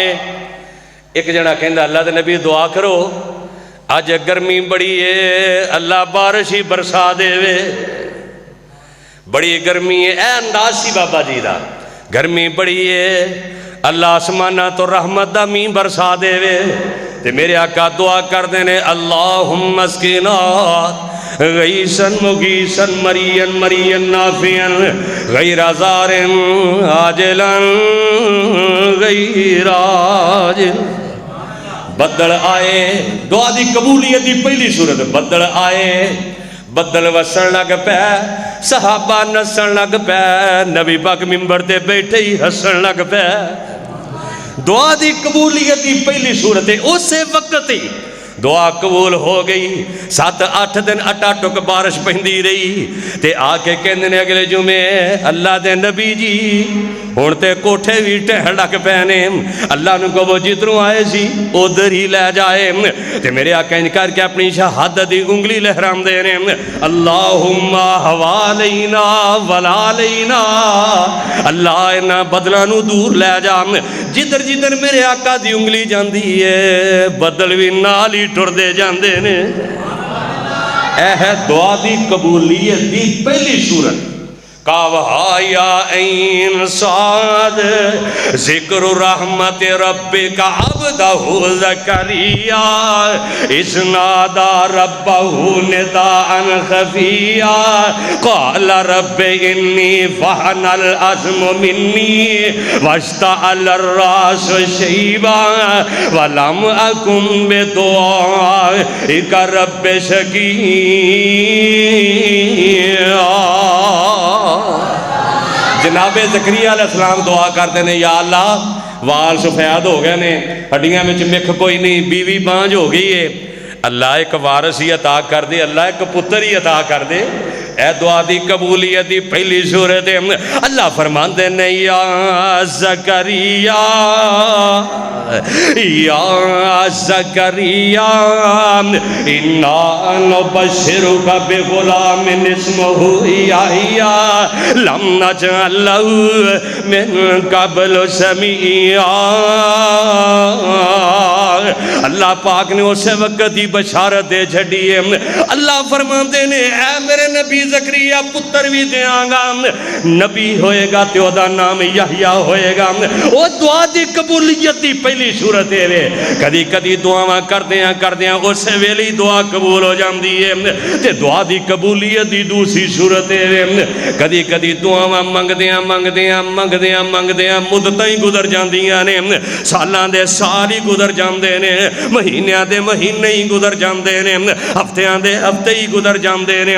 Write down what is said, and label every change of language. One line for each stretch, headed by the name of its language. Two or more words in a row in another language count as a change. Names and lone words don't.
Punjabi: ایک جنا کہندا اللہ دے نبی دعا کرو آج گرمی بڑی ہے اللہ بارش ہی برسا دے وے, بڑی گرمی ہے. اے انداز سی بابا جی دا. گرمی بڑی ہے، اللہ آسمانہ تو رحمت دا مین برسا دے وے، تے میرے آقا دعا کر دینے
Arabic: اللہم اسقنا غیثا مغیثا مرین مرین نافعا غیر ضار عاجلا غیر عاجل۔
Punjabi: بدل آئے، دعا دی قبولیت دی پہلی صورت، بدل آئے، بدل وسن لگ پے، صحابہ نسن لگ پے، نبی پاک ممبر تے بیٹھے ہی ہسن لگ پے۔ دعا دی قبولیت دی پہلی صورت ہے، اسے وقت ہی دعا قبول ہو گئی۔ 7-8 دن اٹا ٹک بارش پہندی رہی، تے آ کے کہندے نے اگلے جمعے اللہ دے نبی جی ہون تے کوٹھے بھی ٹہن لگ پینے، اللہ نے کو وہ جدروں آئے سی ادھر ہی لے جائے۔ تے میرے آقا ان کر کے اپنی شہادت دی انگلی لہرام دے رہے،
Arabic: اللہم حوالینا ولا لینا،
Punjabi: اللہ انہاں بدلانو دور لے جا۔ جدر جدر میرے آقا دی انگلی جاندی ہے بدل بھی نال ہی ٹر دے جاندے نے۔ اے ہے دعا دی قبولیت دی پہلی صورت۔
Arabic: کعبہ یا عین صاد ذکر رحمت ربک عبدہ زکریا اذ نادى ربہ نداء خفیا قال رب انی وہن العظم منی واشتعل الراس شیبا ولم اکن بدعائک رب شقیا۔
Punjabi: جناب زکریا علیہ السلام دعا کرتے ہیں، یا اللہ وال سفید ہو گئے نے، ہڈیاں میں مکھ کوئی نہیں، بیوی بانج ہو گئی ہے، اللہ ایک وارث ہی عطا کر دے، اللہ ایک پتر ہی عطا کر دے۔ اے دعا دی قبولیت دی پہلی صورت ہے۔ اللہ فرماندے نے
Arabic: یا زکریا یا زکریا انا نبشرک بغلام اسمہ یحییٰ لم نجعل لہ من قبل سمیعا۔
Punjabi: اللہ پاک نے اسے وقت ہی بشارت دے چھڑی ہے۔ اللہ فرماندے نے اے میرے نبی زکریا پتر بھی دیاں گا، نبی ہوئے گا تے او دا نام یحییٰ ہوئے گا۔ او دعا دی قبولیت دی پہلی صورت ہے۔ کدی کدی دعاواں کردیاں اسے ویلی دعا قبول ہو جاندی ہے، تے دعا دی قبولیت دی دوسری صورت ہے۔ کدی کدی دعاواں منگدیاں مدتاں ہی گزر جاندیاں نے، سالاں دے سال ہی گزر جاندے نے، مہینیاں دے مہینے ہی گزر جاندے نے، ہفتیاں دے ہفتے ہی گزر جاندے نے۔